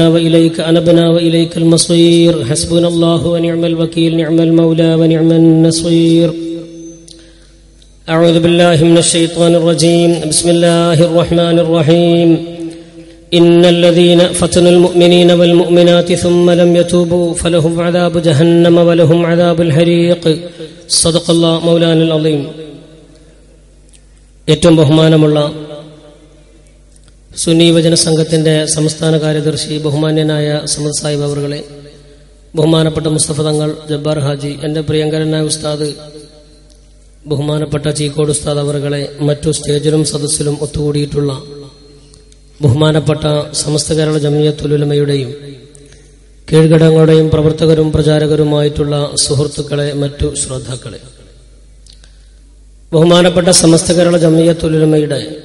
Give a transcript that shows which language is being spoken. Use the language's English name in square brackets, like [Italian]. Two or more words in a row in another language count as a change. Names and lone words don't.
[Arabic] وإليك أنبنا وإليك المصير حسبنا الله ونعم الوكيل نعم المولى ونعم النصير أعوذ بالله من الشيطان الرجيم بسم الله الرحمن الرحيم إن الذين فتنوا المؤمنين والمؤمنات ثم لم يتوبوا فلهم عذاب جهنم ولهم عذاب الحريق صدق الله مولانا العظيم [Malayalam] ഏറ്റവും ബഹുമാനമുള്ള സുന്നി യുവജന സംഘത്തിന്റെ സംസ്ഥാന കാര്യദർശി ബഹുമാന്യനായ സമദ് സാഹിബ് അവറുകളെ, ബഹുമാനപ്പെട്ട മുസ്തഫ തങ്ങൾ ജബ്ബാർ ഹാജി, എന്റെ പ്രിയങ്കരനായ ഉസ്താദ് ബഹുമാനപ്പെട്ട ചീക്കോട് ഉസ്താദ് അവറുകളെ, മറ്റു സ്റ്റേജിലും സദസ്സിലും ഒത്തുകൂടിയിട്ടുള്ള ബഹുമാനപ്പെട്ട സമസ്ത കേരള ജംഇയ്യത്തുൽ ഉലമയുടെയും കീഴ്ഘടകങ്ങളുടെയും പ്രവർത്തകരും പ്രചാരകരുമായിട്ടുള്ള സുഹൃത്തുക്കളെ, മറ്റു ശ്രോതാക്കളെ, ബഹുമാനപ്പെട്ട സമസ്ത കേരള ജംഇയ്യത്തുൽ ഉലമയുടെ